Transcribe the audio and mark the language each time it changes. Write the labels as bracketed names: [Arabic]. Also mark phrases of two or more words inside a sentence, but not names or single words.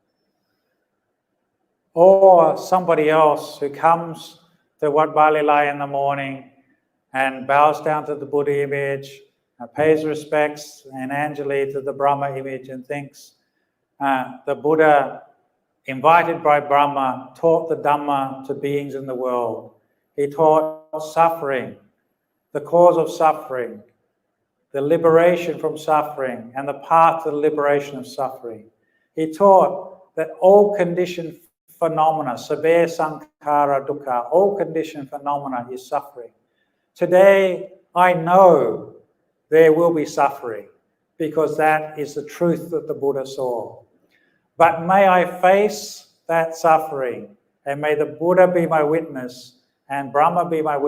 [English] Or somebody else who comes to Wat Palelai in the morning and bows down to the Buddha image, pays respects in Anjali to the Brahma image, and thinks the Buddha, invited by Brahma, taught the Dhamma to beings in the world. He taught suffering, the cause of suffering, the liberation from suffering, and the path to the liberation of suffering. He taught that all conditioned phenomena, [Pali] sabbe sankhara dukkha, [English] all conditioned phenomena is suffering. Today, I know there will be suffering because that is the truth that the Buddha saw. But may I face that suffering, and may the Buddha be my witness and Brahma be my